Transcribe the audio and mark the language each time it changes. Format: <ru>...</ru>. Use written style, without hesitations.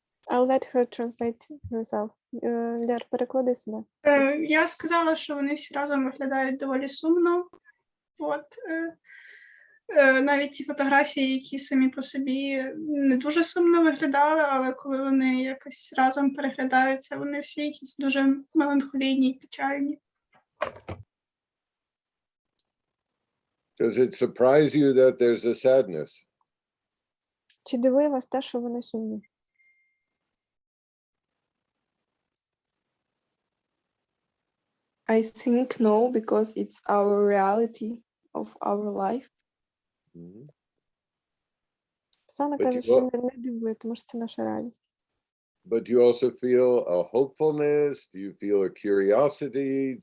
<en>I'll let her translate herself.</en> <uk>Лер, переклади себе. Я сказала, що вони всі разом виглядають доволі сумно. От. Навіть ті фотографії, які самі по собі не дуже сумно виглядали, але коли вони якось разом переглядаються, вони всі якісь дуже меланхолійні і печальні.</uk> <en>Does it surprise you that there's a sadness?</en> <uk>Чи дивує вас те, що вони сумні?</uk> <en>I think no, because it's our reality of our life. Mm-hmm.</en> <uk>Саме каже, що не дивує, тому що це наша реальність.</uk> <en>But you also feel a hopefulness? Do you feel a curiosity?</en>